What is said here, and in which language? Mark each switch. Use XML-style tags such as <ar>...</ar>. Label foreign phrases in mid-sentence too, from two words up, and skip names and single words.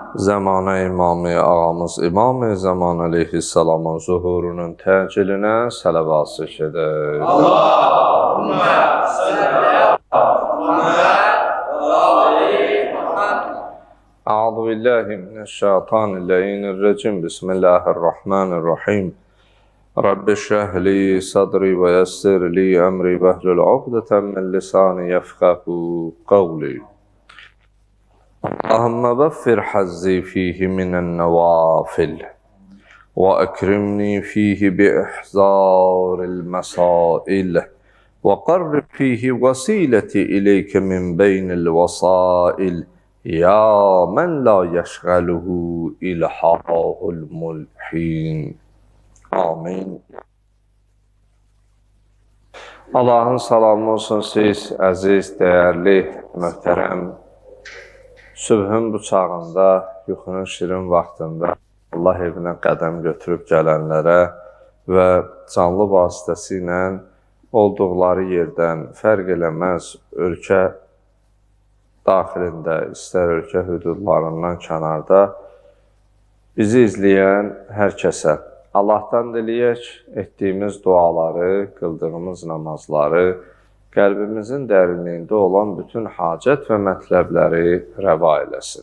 <az>Zamanə İmam-ı Ağamız İmam-ı Zaman Aleyhisselamın zuhurunun təcilünə sələvat edək.</az> <ar>اللهم صل أعوذ بالله من الشيطان الرجيم. بسم الله الرحمن الرحيم. رب اشرح لي صدري ويسر لي أمري واحلل عقدة من لساني يفقهوا قولي. اللهم وفر حظي فيه من النوافل وأكرمني فيه بإحضار المسائل وقرب فيه وسيلتي إليك من بين الوسائل يا من لا يشغله إلحاح الملحين. Amin.</ar> <az>Allah'ın salamı olsun siz, əziz, dəyərli, möhtərəm, sübhün bu çağında, yuxunun şirin vaxtında Allah evinə qədəm götürüb gələnlərə və canlı vasitəsilə olduqları yerdən fərq eləməz ölkə daxilində, istər ölkə hüdudlarından kənarda bizi izləyən hər kəsə Allah'tan diləyək, etdiyimiz duaları, qıldığımız namazları, qəlbimizin dərinliyində olan bütün hacət və mətləbləri rəva eləsin.</az>